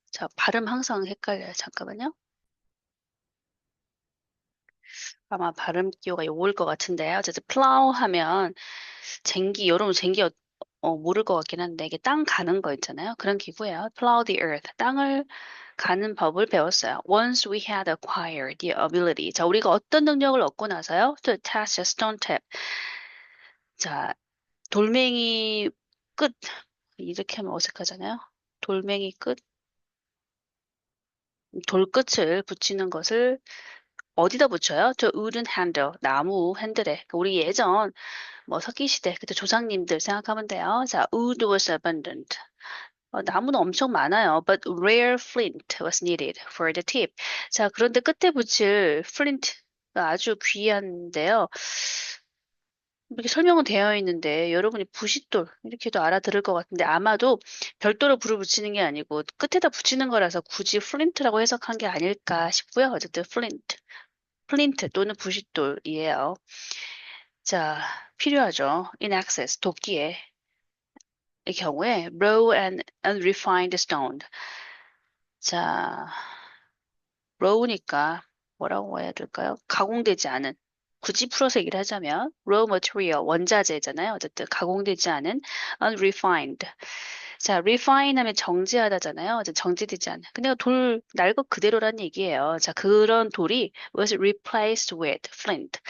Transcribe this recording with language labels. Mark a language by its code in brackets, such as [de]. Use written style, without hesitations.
[ko] 자, 발음 항상 헷갈려요. 잠깐만요. 아마 발음 기호가 요걸 것 같은데요. 어쨌든 plow 하면 여러분 쟁기 모를 것 같긴 한데 이게 땅 가는 거 있잖아요. 그런 기구예요. [en] Plow the earth. [ko] 땅을 가는 법을 배웠어요. [en] Once we had acquired the ability. [ko] 자, 우리가 어떤 능력을 얻고 나서요? [en] To attach a stone tip. [ko] 자, 돌멩이 끝. 이렇게 하면 어색하잖아요. 돌멩이 끝, 돌끝을 붙이는 것을 어디다 붙여요? [en] To wooden handle, [ko] 나무 핸들에. 그러니까 우리 예전 석기시대, 그때 조상님들 생각하면 돼요. 자, [en] wood was abundant. [ko] 나무는 엄청 많아요. [en] But rare flint was needed for the tip. [ko] 자, 그런데 끝에 붙일 flint가 아주 귀한데요. 이렇게 설명은 되어 있는데 여러분이 부싯돌 이렇게도 알아들을 것 같은데 아마도 별도로 불을 붙이는 게 아니고 끝에다 붙이는 거라서 굳이 플린트라고 해석한 게 아닐까 싶고요. 어쨌든 플린트 또는 부싯돌이에요. 자, 필요하죠. [en] In excess, [ko] 도끼의 경우에 [en] raw and unrefined stone. [ko] 자, raw니까 뭐라고 해야 될까요? 가공되지 않은 굳이 풀어서 얘기를 하자면 raw material 원자재잖아요. 어쨌든 가공되지 않은 unrefined. 자, refine 하면 정제하다잖아요. 정제되지 않은. 근데 날 것 그대로란 얘기예요. 자, 그런 돌이 [en] was replaced with flint.